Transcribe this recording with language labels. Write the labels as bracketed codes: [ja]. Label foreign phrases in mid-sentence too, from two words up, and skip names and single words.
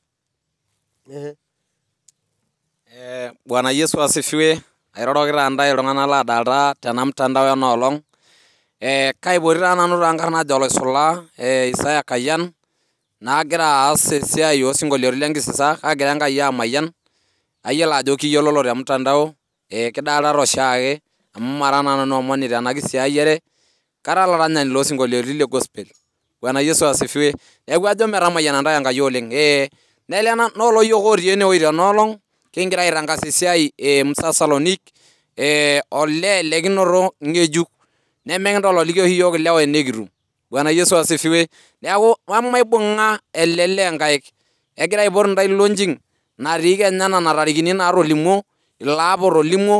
[sw] Bwana Yesu asifiwe [mas] airoroki taa ntae iltung'anak ladalta tena mtandao enoolong kaipoti taa nanu tenkarna najo oloisulaa Isaya Kayian nagira aas esiai osinkolioitin lenkisisa kagira Enkai amayian ayiolo ajo kiyiololo te mtandao kidaltata oshiake amu mara naa nanu omoni tena kisiayiare kara olaranyani loosinkolioitin le gospel. [sw] Bwana Yesu asifiwe [mas] neeku ajo metamayiana ntae Enkai oleng noolo yiok otii enewueji tenoolong kingira aitangasa esiai Musa Salonik olee lekinoto ng'ejuk nemekintololiki oshi iyiok ilewa enikitum [sw] Bwana Yesu asifiwe. [mas] Neeku maibung'a elele nkaik. Egira aipot ntai lonjing natii Kenya natarikini naatolimuo ilaapa otolimuo.